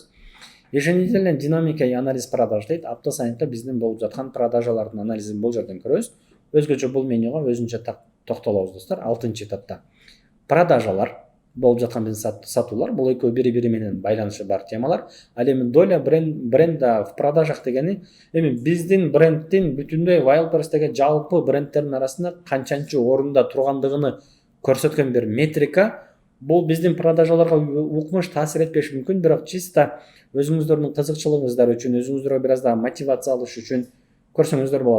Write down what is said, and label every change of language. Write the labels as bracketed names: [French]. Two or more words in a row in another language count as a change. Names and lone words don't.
[Russian] Еженедельный динамика и анализ продаж [Kyrgyz] дейт. Апта сайынкы биздин болуп жаткан продажалардын анализин бул жерден көрөбүз. Өзгөчө бул менюга өзүнчө токтолобуз достор. 6-этапта продажалар болуп жаткан биздин сатуулар, бул экөө бири-бири менен байланышы бар темалар. Ал эми [Russian] доля бренда в продажах [Kyrgyz] дегени эми биздин бренддин бүтүндөй Wildberries'теги жалпы брендтердин арасында канчанчы орунда тургандыгын көрсөткөн бир метрика. Бул биздин продажаларга укмуш таасир этпеши мүмкүн, бирок чисто өзүңүздөрдүн кызыкчылыгыңыздар үчүн, өзүңүздөргө бир аз да мотивация алыш үчүн көрсөңүздөр болот.